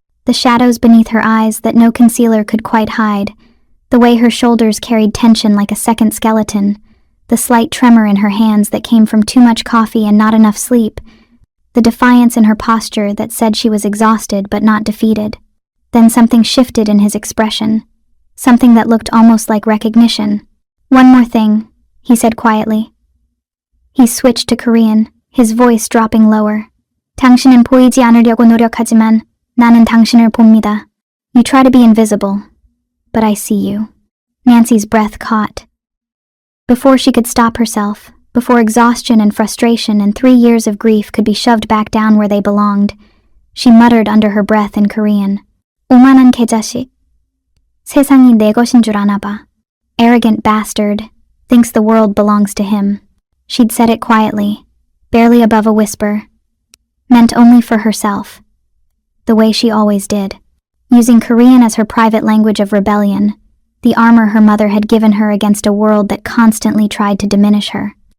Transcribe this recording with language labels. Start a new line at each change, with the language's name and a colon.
English: The shadows beneath her eyes that no concealer could quite hide, the way her shoulders carried tension like a second skeleton, the slight tremor in her hands that came from too much coffee and not enough sleep, the defiance in her posture that said she was exhausted but not defeated. Then something shifted in his expression, something that looked almost like recognition. "One more thing," he said quietly. He switched to Korean, his voice dropping lower.
Korean: "당신은 보이지 않으려고 노력하지만 나는 당신을 봅니다.
English: You try to be invisible, but I see you." Nancy's breath caught. Before she could stop herself, before exhaustion and frustration and 3 years of grief could be shoved back down where they belonged, she muttered under her breath in Korean,
Korean: "오만한 개자식. 세상이 내 것인 줄 아나 봐.
English: Arrogant bastard, thinks the world belongs to him." She'd said it quietly, barely above a whisper, meant only for herself, the way she always did, using Korean as her private language of rebellion, the armor her mother had given her against a world that constantly tried to diminish her.